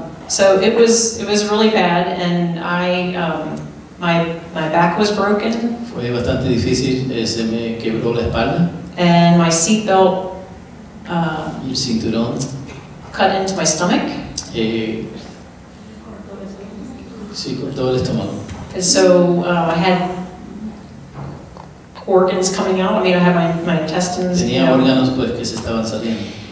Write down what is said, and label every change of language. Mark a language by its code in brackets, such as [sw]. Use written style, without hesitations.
[en] So it was really bad, and my back was broken, [es] Fue bastante difícil, se me quebró la espalda [en] and my seatbelt [es] y el cinturón. [en] cut into my stomach. [es] Sí, cortó el estómago. [en] And so I had organs coming out. I mean, I had my intestines. [es] Tenía órganos pues que se estaban saliendo.